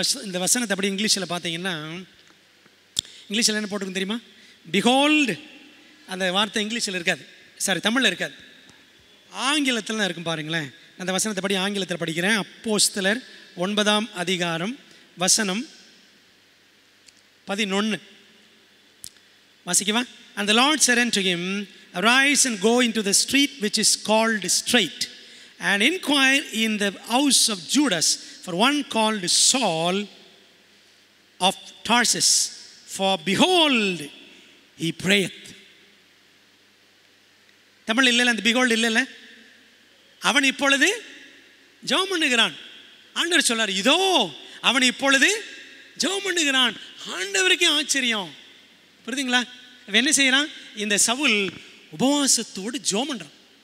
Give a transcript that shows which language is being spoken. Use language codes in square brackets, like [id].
[ta] இந்த வசனத்தை அப்படி இங்கிலீஷில் பார்த்தீங்கன்னா, இங்கிலீஷில் என்ன போட்டிருக்கும் தெரியுமா? பிஹோல்டு. அந்த வார்த்தை இங்கிலீஷில் இருக்காது, சாரி தமிழில் இருக்காது. ஆங்கிலத்தில் தான் இருக்கும் பாருங்களேன். அந்த வசனத்தை படி ஆங்கிலத்தில் படிக்கிறேன். அப்போஸ்தலர் 9ஆம் அதிகாரம் வசனம் 11 வாசிக்கவா? [en] And the Lord said unto him, Arise and go into the street which is called Straight, and inquire in the house of Judas for one called Saul of Tarsus, for behold, he prayeth. [ta] Tamil இல்லைல்ல, அந்த behold இல்லைல்ல, அவன் இப்பொழுது ஜெபம் பண்ணுகிறான். ஆண்டவர் சொல்லார், இதோ அவன் இப்பொழுது ஜெபம் பண்ணுகிறான். ஆண்டவருக்கே ஆச்சரியம். புரியுதுங்களா? அவன் என்ன செய்யறான்? இந்த சவுல் உபவாசத்தோடு ஜெபம் பண்றான்.